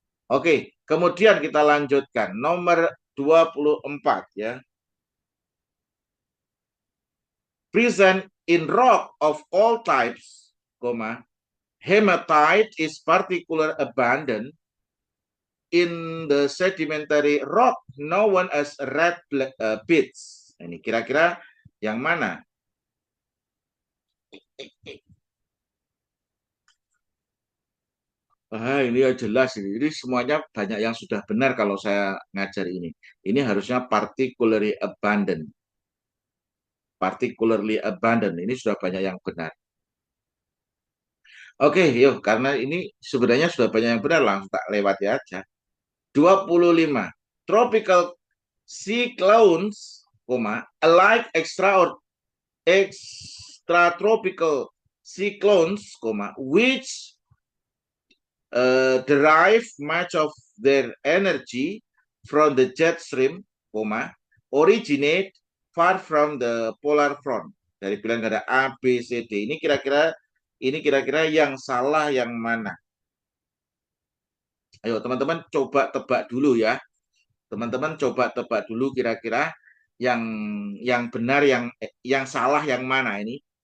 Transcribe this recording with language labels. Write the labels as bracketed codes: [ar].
[id] Oke, kemudian kita lanjutkan nomor 24 ya. [en] Present in rock of all types, hematite is particular abundant in the sedimentary rock known as red pits. [id] Ini kira-kira yang mana? Ini ya jelas ini. Ini semuanya banyak yang sudah benar kalau saya ngajar ini. Ini harusnya particularly abundant. Particularly abundant. Ini sudah banyak yang benar. Oke, yuk. Karena ini sebenarnya sudah banyak yang benar, langsung tak lewat ya aja. 25. [en] Tropical cyclones, alike extratropical cyclones, which derive much of their energy from the jet stream, originate far from the polar front. [id] Dari pilihan ada A, B, C, D. Ini kira-kira yang salah yang mana? Ayo teman-teman coba tebak dulu ya. Teman-teman coba tebak dulu kira-kira yang benar yang salah yang mana ini.